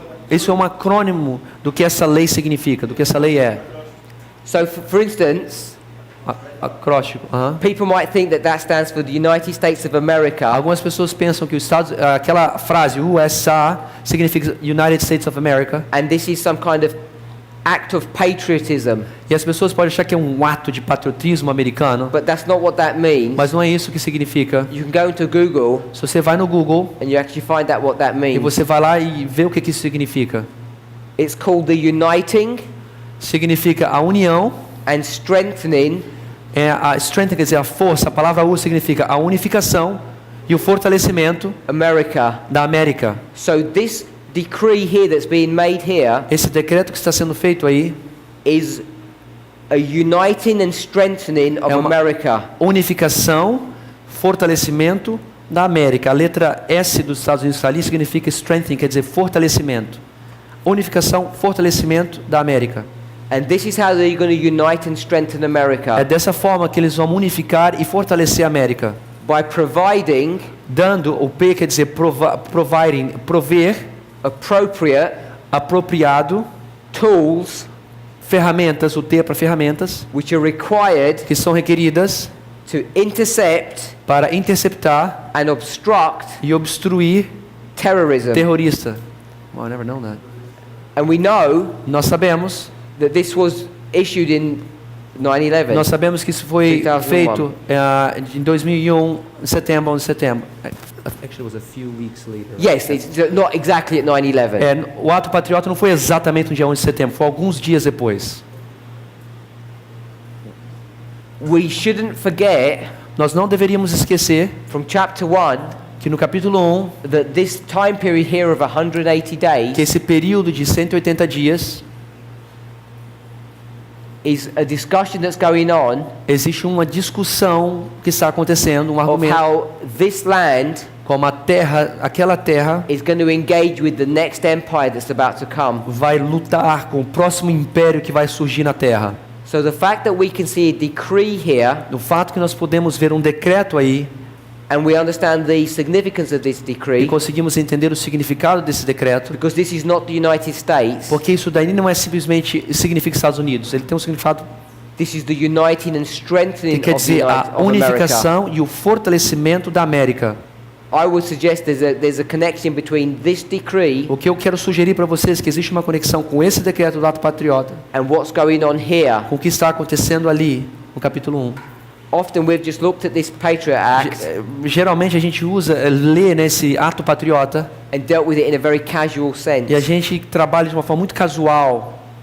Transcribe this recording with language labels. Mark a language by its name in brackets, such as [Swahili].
[Portuguese] Isso é um acrônimo do que essa lei significa, do que essa lei é. [English] So, for instance, [Portuguese] Acróstico. [English] people might think that stands for the United States of America, [Portuguese] Algumas pessoas pensam que aquela frase USA significa United States of America, [English] and this is some kind of act of patriotism. [Portuguese] e as pessoas podem achar que é um ato de patriotismo americano, [English] But that's not what that means. [Portuguese] mas não é isso que significa. [English] You can go into Google [Portuguese] Se você vai no Google [English] and you actually find out what that [Portuguese] e [English] means. [Portuguese] você vai lá e vê o que isso significa. [English] It's called the uniting [Portuguese] Significa a união, [English] and strengthening [Portuguese] a strength, quer dizer, a força, a palavra U significa a unificação e o fortalecimento [English] America. [Portuguese] da América. [English] So this decree here that's being made here [Portuguese] Esse decreto que está sendo feito aí [English] is a uniting and strengthening of [Portuguese] É uma- [English] America. [Portuguese] unificação, fortalecimento da América. A letra S dos Estados Unidos ali significa strengthening, quer dizer fortalecimento. Unificação, fortalecimento da América. [English] And this is how they're going to unite and strengthen [Portuguese] É [English] America, [Portuguese] dessa forma que eles vão unificar e fortalecer a América. [English] by providing [Portuguese] Dando, o P quer dizer providing, prover, [English] appropriate [Portuguese] apropriado, [English] tools [Portuguese] ferramentas, o T é para ferramentas, [English] which are required [Portuguese] que são requeridas [English] to intercept [Portuguese] para interceptar [English] and obstruct [Portuguese] e obstruir [English] terrorism. [Portuguese] terrorista. [English] Well, I never known that. And we know [Portuguese] Nós sabemos [English] that this was issued in 9/11. [Portuguese] Nós sabemos que isso foi [English] 2001. [Portuguese] feito em 2001, em setembro, 11 de setembro. [English] Actually, it was a few weeks later. Yes, it's not exactly at 9/11. [Portuguese] O ato patriota não foi exatamente no dia 11 de setembro, foi alguns dias depois. [English] We shouldn't forget [Portuguese] Nós não deveríamos esquecer [English] from chapter 1 [Portuguese] que no capítulo 1, [English] that this time period here of 180 [Portuguese] que [English] days [Portuguese] esse período de 180 dias, [English] is a discussion that's going on [Portuguese] existe uma discussão que está acontecendo, um [English] of [Portuguese] argumento, [English] how this land [Portuguese] como aquela terra [English] is going to engage with the next empire that's about to come. [Portuguese] vai lutar com o próximo império que vai surgir na terra. [English] So the fact that we can see a decree here [Portuguese] O fato que nós podemos ver um decreto aí [English] and we understand the significance of this [Portuguese] e [English] decree, [Portuguese] conseguimos entender o significado desse decreto, [English] because this is not the United States, [Portuguese] porque isso daí não é simplesmente significa Estados Unidos, ele tem um significado [English] this is the uniting and [Portuguese] que [English] strengthening [Portuguese] quer [English] of, the [Portuguese] dizer [English] United, [Portuguese] a [English] of America. [Portuguese] unificação e o fortalecimento da América. [English] I would suggest there's a connection between this decree [Portuguese] O que eu quero sugerir para vocês é que existe uma conexão com esse decreto do ato patriota, [English] and what's going on here. [Portuguese] com o que está acontecendo ali no capítulo 1. [English] Often we've just looked at this Patriot Act [Portuguese] Geralmente a gente lê nesse ato patriota [English] and dealt with it in a very casual sense. [Portuguese] e a gente trabalha de uma forma muito casual,